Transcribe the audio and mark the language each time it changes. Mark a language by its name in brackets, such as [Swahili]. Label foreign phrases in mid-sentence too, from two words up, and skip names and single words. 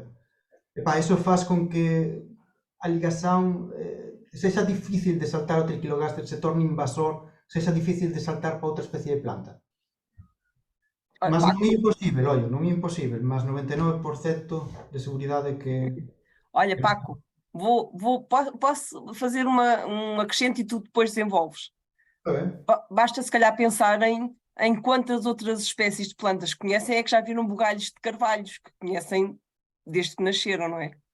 [Galician] Epá, iso faz con que a ligación sexa difícil de saltar o Triquirogaster, se torne invasor, sexa difícil de saltar para outra especie de planta. Mas non é imposible, ollo, non é imposible, mas 99% de seguridade que... [Portuguese] Olha, Paco, posso fazer um acrescento e tu depois desenvolves. Basta se calhar pensar em quantas outras espécies de plantas conhecem, é que já viram bugalhos de carvalhos, que conhecem desde que nasceram, não é?